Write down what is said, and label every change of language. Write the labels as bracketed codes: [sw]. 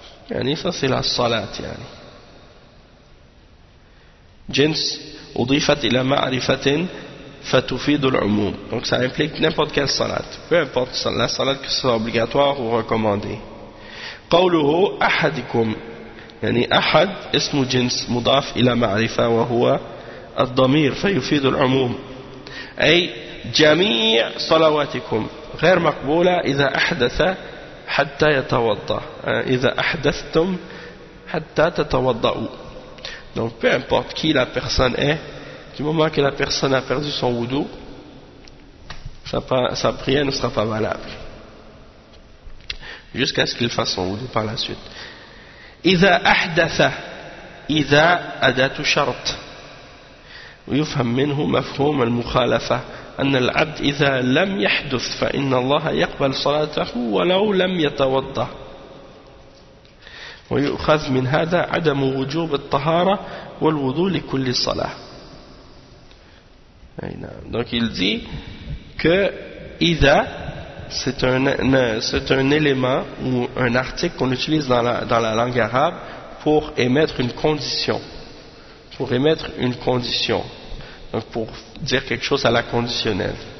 [ar] يعني فصل الصلاة يعني جنس أضيفت إلى معرفة فتفيد العموم. [fr] Donc ça implique n'importe quelle salat, peu importe la salat que ce soit obligatoire ou recommandée. [ar] قوله أحدكم يعني أحد اسم جنس مضاف إلى معرفة وهو الضمير فيفيد العموم أي جميع صلواتكم غير مقبولة إذا أحدث حتى يتوضأ إذا أحدثتم حتى تتوضأوا. [fr] Donc peu importe qui la personne est, du moment que la personne a perdu son wudu, sa prière ne sera pas valable jusqu'à ce qu'il fasse son wudu par la suite. [ar] إذا أحدث إذا أداة شرط ويفهم منه مفهوم المخالفة أن العبد إذا لم يحدث فإن الله يقبل صلاته ولو لم يتوضأ ويؤخذ من هذا عدم وجوب الطهارة والوضوء لكل صلاة. [fr] Donc il dit que إذا c'est un élément ou un article qu'on utilise dans la langue arabe pour émettre une condition, pour émettre une condition, donc pour dire quelque chose à la conditionnelle.